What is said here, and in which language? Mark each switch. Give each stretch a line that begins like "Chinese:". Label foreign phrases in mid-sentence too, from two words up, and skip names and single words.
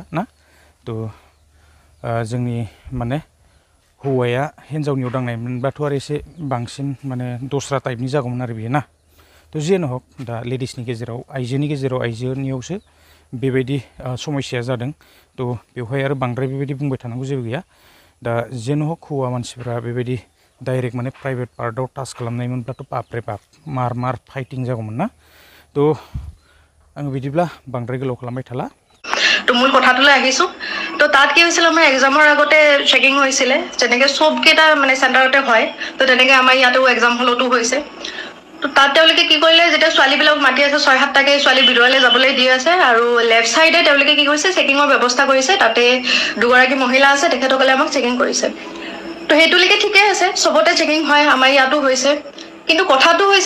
Bodo: ना थ' जोंनि माने हौवाया हिन्जावनियाव दांनायमोनब्लाथ' आरो एसे बांसिन माने दस्रा टाइपनि जागौमोन आरो बेयो ना थ' जियानो हक दा लेडिसनि गेजेराव आइजोनियावसो बेबायदि समस्याया जादों थ' बेवहाय आरो बांद्राय बेबायदि बुंबाय थानांगौ जेबो गैया दा जियानो हक हौवा मानसिफ्रा बेबायदि डाइरेक्ट माने
English: private partआव
Bodo: टाच खालामनायमोनब्लाथ' बापरे बाप मार फाइटिं जागौमोन ना थ' आङो बिदिब्ला बांद्राय गोलाव खालामबाय थाला
Assamese: তো মূল কথাটোলৈ আহিছো তো তাত কি হৈছিল আমাৰ এক্সামৰ আগতে চেকিং হৈছিলে যেনেকে সবকেইটা মানে চেণ্টাৰতে হয় তো তেনেকে আমাৰ ইয়াতেও
English: exam hallতো
Assamese: হৈছে তো তাত তেওঁলোকে কি কৰিলে যেতিয়া ছোৱালীবিলাক মাতি আছে 6-7টাকে ছোৱালী ভিতৰলৈ যাবলৈ দি আছে আৰু
English: left sideত
Assamese: তেওঁলোকে কি কৰিছে চেকিঙৰ ব্যৱস্থা কৰিছে তাতে দুগৰাকী মহিলা আছে তেখেতসকলে আমাক চেকিং কৰিছে তো সেইটোলৈকে ঠিকে আছে সবতে চেকিং হয় আমাৰ ইয়াতো হৈছে কিন্তু কথাটো হৈছে